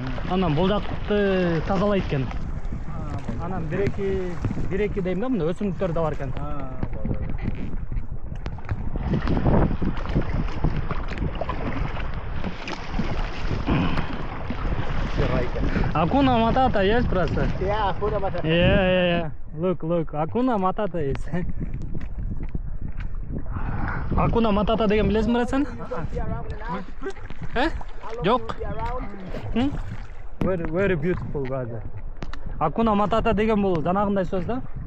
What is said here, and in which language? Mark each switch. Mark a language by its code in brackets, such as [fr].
[ky] Анан булдакты тазалайт экен. Анан бир-эки дейм да, мына өсүмдүктөр да бар экен. [ru] Акуна матата есть просто? [en] Yeah, put them at the... Yeah. Look. Акуна матата [ru] есть. [ky] Акуна матата деген билесиңби брат сен? Жок. [en] Very beautiful brother. [ky] Акуна матата деген бул жанагындай сөз да.